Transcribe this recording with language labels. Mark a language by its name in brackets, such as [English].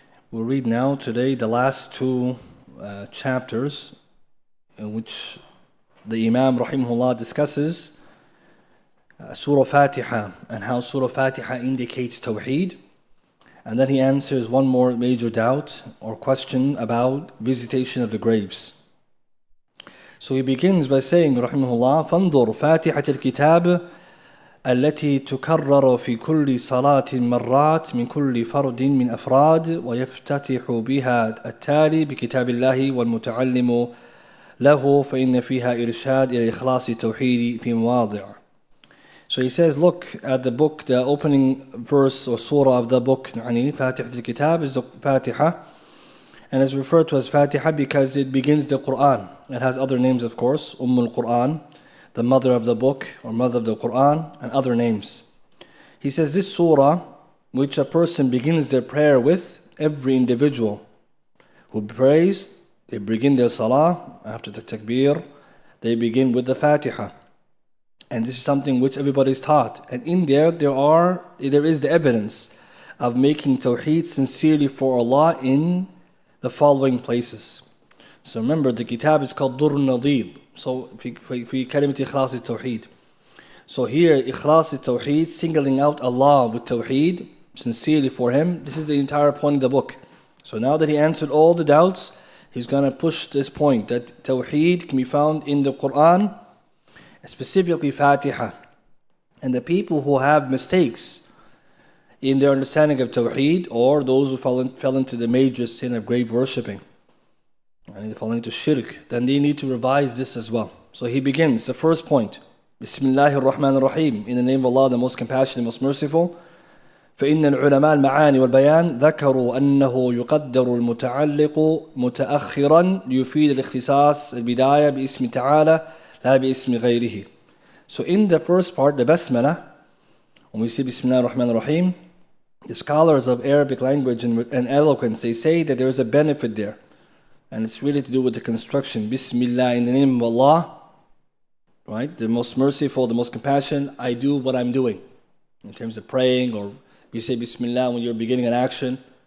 [English] We'll read now today the last two chapters in which the Imam rahimahullah discusses Surah Fatiha and how Surah Fatiha indicates Tawheed, and then he answers one more major doubt or question about visitation of the graves. So he begins by saying rahimahullah, [Arabic] فانظر فاتحة الكتاب التي تكرر في كل صلاة مرات من كل فرد من أفراد ويفتتح بها التالي بكتاب الله والمتعلم له فإن فيها إرشاد إلى إخلاص التوحيد في مواضع. [English] So he says, look at the book, the opening verse or surah of the book, Fatiha al-Kitab is the Fatiha, and is referred to as Fatiha because it begins the Quran. It has other names, of course, al-Quran, the mother of the book or mother of the Quran, and other names. He says this surah, which a person begins their prayer with, every individual who prays, they begin their salah after the takbir, they begin with the Fatiha. And this is something which everybody is taught. And in there is the evidence of making Tawheed sincerely for Allah in the following places. So remember, the kitab is called Durr al-Nadid. [Arabic] So, في كلمة إخلاص التوحيد. [English] So here, إخلاص التوحيد, singling out Allah with Tawheed, sincerely for Him, this is the entire point of the book. So now that he answered all the doubts, he's going to push this point that Tawheed can be found in the Quran, specifically Fatiha. And the people who have mistakes in their understanding of Tawheed, or those who fell into the major sin of grave worshipping, and they fall into shirk, then they need to revise this as well. So he begins, the first point, Bismillahir Rahmanir Rahim, in the name of Allah, the most compassionate, most merciful. [Arabic] فإن العلماء المعاني والبيان ذكروا أنه يقدر المتعلق متأخرا ليفيد الاختصاص البداية باسم تعالى لا باسم غيره. [English] So in the first part, the Basmala, when we say Bismillah ar-Rahman ar-Rahim, the scholars of Arabic language and eloquence, they say that there is a benefit there. And it's really to do with the construction. Bismillah, in the name of Allah, right? The most merciful, the most compassionate, I do what I'm doing. In terms of praying, or you say Bismillah when you're beginning an action.